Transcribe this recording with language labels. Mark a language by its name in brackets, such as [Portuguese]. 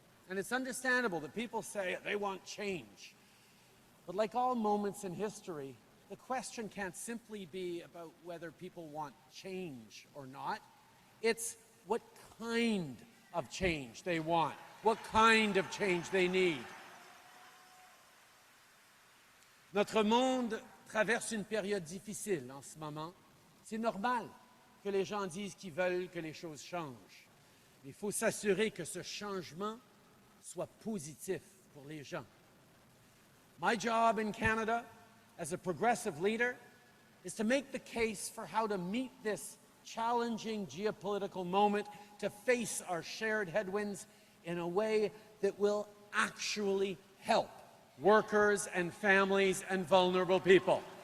[English] And it's understandable that people say they want change. But like all moments in history, the question can't simply be about whether people want change or not. It's what kind of change they want, what kind of change they need. [French] Notre monde traverse une période difficile en ce moment. C'est normal que les gens disent qu'ils veulent que les choses changent. Il faut s'assurer que ce changement soit positif pour les gens. [English] My job in Canada as a progressive leader is to make the case for how to meet this challenging geopolitical moment, to face our shared headwinds in a way that will actually help workers and families and vulnerable people.